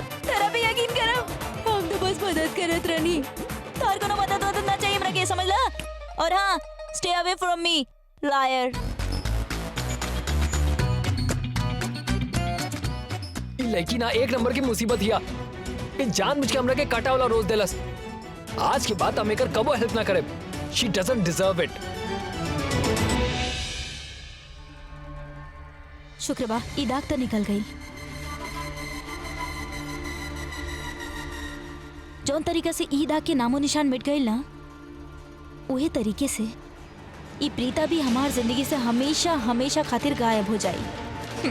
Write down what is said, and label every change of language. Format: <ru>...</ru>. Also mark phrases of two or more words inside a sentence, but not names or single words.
<bho>तेरा पे यकीन करब, हम तो बस मदद करत रहनी। तार कोनो मदद ना चाहिए हमरा के, समझ ला। और हाँ,</bho> <en>stay away from me liar.</en> <bho>लड़की ना एक नंबर की मुसीबत हिया। ये जानबूझ के हमरा के काटा वाला रोज देलस। आज के बाद हम एकर कबो हेल्प ना करे।</bho> <en>she doesn't deserve it.</en> <bho>शुक्र बा ई दाग तो निकल गई। जौन तरीका से ई दाग के नामो निशान मिट गई ना, उहे तरीके से ई प्रीता भी हमार जिंदगी से हमेशा हमेशा खातिर गायब हो जाई।</bho>